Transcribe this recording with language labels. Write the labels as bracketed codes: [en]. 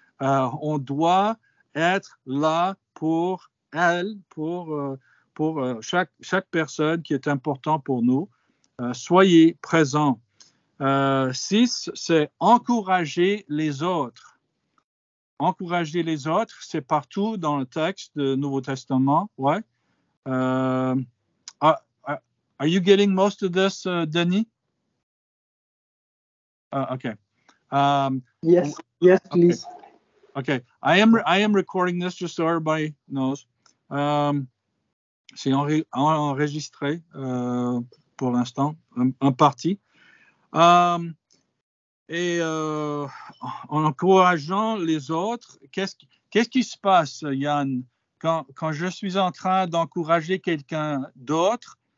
[fr] On doit être là pour elle, pour chaque personne qui est importante pour nous. Soyez présents. 6, c'est encourager les autres. Encourager les autres, c'est partout dans le texte du Nouveau Testament. Ouais. [en] Are you getting most of this, Denis? Okay. Yes, please. Okay. I am recording this just so everybody knows. [fr] C'est enregistré pour l'instant, un parti. Et en encourageant les autres, qu'est-ce qui se passe, Yann, quand je suis en train d'encourager quelqu'un d'autre?